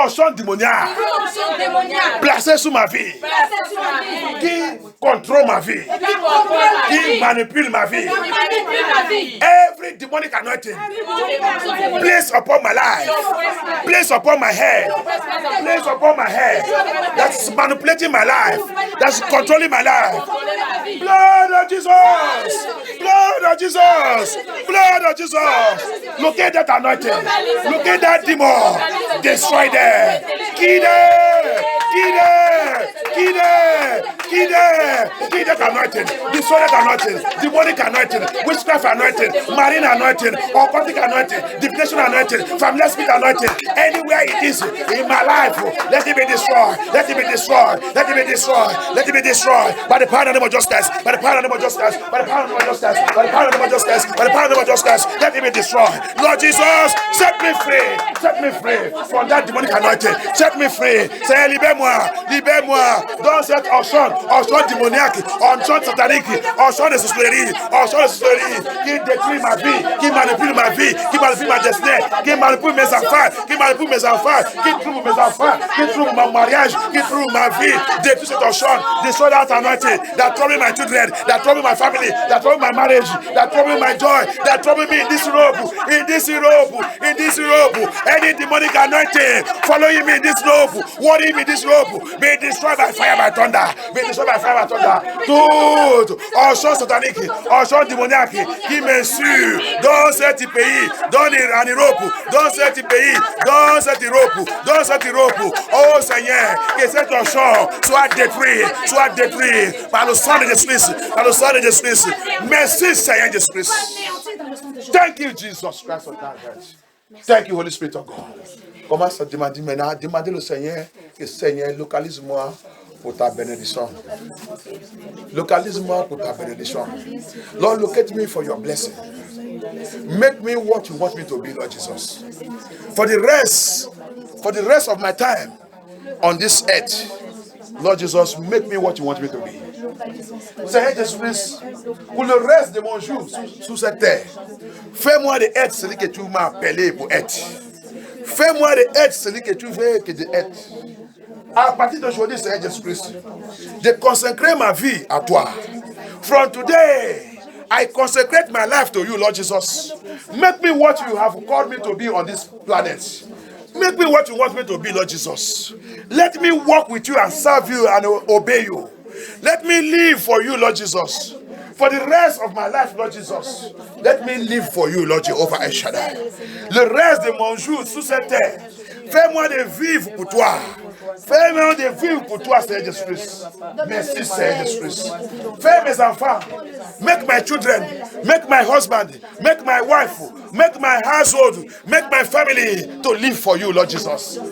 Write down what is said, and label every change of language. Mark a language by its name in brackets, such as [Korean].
[French] onction démoniaque placée sous ma vie, qui contrôle ma vie, qui manipule ma vie. [English] Every demonic anointing placed upon my life, placed upon my head, placed upon my head, that's manipulating my life, that's controlling my life. Blood of Jesus! Blood of Jesus! Blood of Jesus! Look at that anointing. Look at that demon. Destroy them. Kill them. Kill them. Kill them. Kill them. Kill that anointing. Destroy that anointing. Demonic anointing. Witchcraft anointing. Marine anointing. Occultic anointing. Divination anointing. Familiar spirit anointing. Anywhere it is in my life, let it be destroyed. Let it be destroyed. Let it be destroyed. Let it be destroyed. By the power of the name of justice. By the power of the name of justice. By the power of the name of justice. By the power of the name of justice. By the power of the name of justice. Let it be destroyed. Lord Jesus, set me free. Set me free from that demonic anointing. Set me free. Say, [French] libère-moi. Libère-moi. Dans cette onction démoniaque, onction satanique, onction de sorcellerie, qui détruit ma vie, qui manipule ma vie, qui manipule ma destinée, qui manipule mes enfants, qui trouve mes enfants, qui trouve mon mariage, qui trouve ma vie. Détruis cette onction. [English] Destroy that anointing that trouble my children, that trouble my family, that trouble my marriage, that trouble my joy, that trouble me in this robe, in this robe, in this robe. Any demonic anointing following me in this robe, worrying me in this robe, be destroyed by fire, by thunder. Be destroyed by fire, by thunder. [French] Tout onction satanique, onction démoniaque qui me suit dans cet pays, dans l'Europe, dans cet pays, dans cette Europe, dans cette Europe. Oh Seigneur, que cette onction soit détruite par le sang de Jésus-Christ, par le sang de Jésus-Christ. Merci Seigneur Jésus-Christ. [English] Thank you Jesus Christ of Nazareth. Thank you Holy Spirit of God. [French] Commence à demander maintenant, demandez au Seigneur que Seigneur localise-moi pour ta bénédiction. Localise-moi pour ta bénédiction. [English] Lord, locate me for your blessing. Make me what you want me to be, Lord Jesus. For the rest of my time on this earth, Lord Jesus, make me what you want me to be. [French] Seigneur Jésus-Christ, pour le reste de mon jour sous cette terre, fais-moi de être celui que tu m'as appelé pour être. Fais-moi de être celui que tu veux que de être. À partir d'aujourd'hui, Seigneur Jésus-Christ, de consacrer ma vie à toi. [English] From today, I consecrate my life to you, Lord Jesus. Make me what you have called me to be on this planet. Make me what you want me to be, Lord Jesus. Let me walk with you and serve you and obey you. Let me live for you, Lord Jesus. For the rest of my life, Lord Jesus, let me live for you, Lord Jehovah El Shaddai. [French] Le reste de mon jour sous cette terre, fais-moi de vivre pour toi. Fais-moi de vivre pour toi, Seigneur Jésus-Christ. Merci, Seigneur Jésus-Christ. Fais mes enfants, [English] make my children, make my husband, make my wife, make my household, make my family to live for you, Lord Jesus.